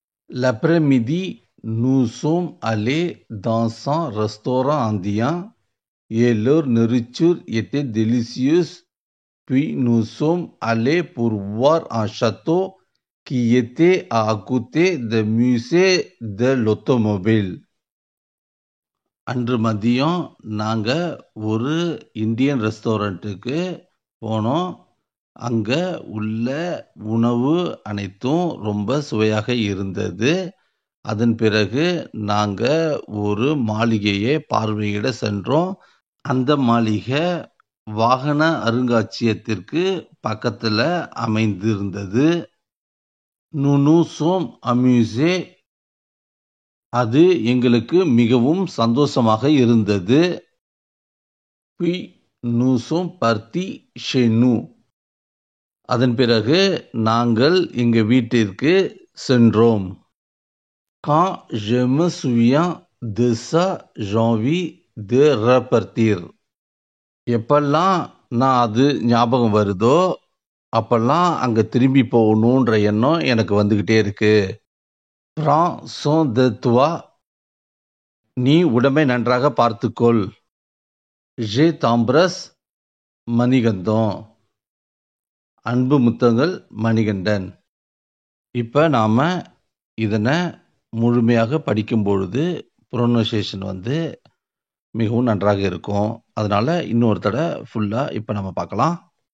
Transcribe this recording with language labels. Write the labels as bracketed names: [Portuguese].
[French] L'après-midi, nous sommes allés dans un restaurant indien et leur nourriture était délicieuse. Puis nous sommes allés pour voir un château qui était à côté du musée de l'automobile. [Tamil] அன்று மதியம் நாங்க ஒரு Indian ரெஸ்டாரண்ட்டுக்கு போனோம். அங்க உள்ள உணவு அனைத்தும் ரொம்ப சுவையாக இருந்தது. அதன் பிறகு நாங்க ஒரு மாளிகையை பார்வையிட சென்றோம். அந்த மாளிகை வாகன அருங்காட்சியகத்திற்கு பக்கத்துல அமைந்திருந்தது. [French] Nous nous sommes amusés. [Tamil] அது எங்களுக்கு மிகவும் சந்தோஷமாக இருந்தது. [French] Puis nous sommes partis chez nous. [Tamil] அதன் பிறகு நாங்கள் எங்க வீட்டிற்கு சென்றோம். [French] Quand je me souviens de ça, j'ai envie de repartir. [Tamil] எப்பெல்லாம் நான் அது ஞாபகம் வருதோ அப்பெல்லாம் அங்க திரும்பி போகணுன்ற எண்ணம் எனக்கு வந்துகிட்டே இருக்கு. [French] Prends soin de toi. [Tamil] நீ உடம்பை நன்றாக பார்த்துக்கொள். [French] Je t'embrasse, மணிகண்டன். [Tamil] அன்பு முத்தங்கள், மணிகண்டன். இப்ப நாம இதனை முழுமையாக படிக்கும் பொழுது ப்ரொனன்சியேஷன் மிகவும் நன்றாக இருக்கும். அதனால இன்னொரு தடவை ஃபுல்லா இப்ப நம்ம பார்க்கலாம்.